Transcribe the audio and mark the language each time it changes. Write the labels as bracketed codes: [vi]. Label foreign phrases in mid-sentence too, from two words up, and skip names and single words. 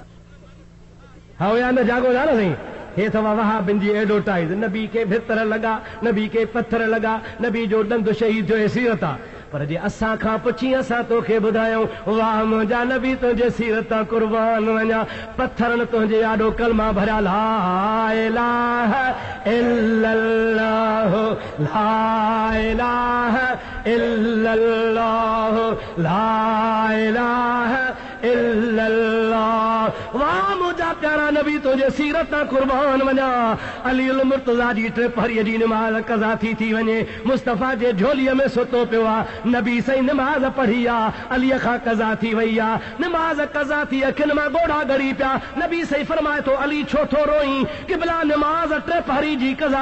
[sd] हाँ या न जागो था न साईं। हे अथव वहाबिन जी एडवर्टाइज, नबी खे भितर लॻा, नबी खे पत्थर लॻा, नबी जो ॾंद शहीद जो सीरत आहे। पर जे असां खां पुछी असां तोखे ॿुधायूं वाह मुंहिंजा नबी तुंहिंजे सीरत कुर्बान वञा पत्थरनि तुंहिंजे आॾो कलमा भरिया [ar] لا إله إلا الله لا إله إلا الله لا إله إلا الله [sd] वाह मुंहिंजा प्यारा नबी तुंहिंजे सीरत कुर्बान वञा अली उल मुर्तज़ा जी टिपहरीअ जी निमाज़ कज़ा थी वञे मुस्तफ़ा जे झोलीअ में सुतो पियो आहे नबी सही निमाज़ पढ़ी आहे अलीअ खां कज़ा थी वई आहे निमाज़ कज़ा थी अखियुनि मां ॻोढ़ा ॻड़ी पिया नबी सही फरमाए थो अली छो थो रोई क़िबला निमाज़ टिपहरी जी कज़ा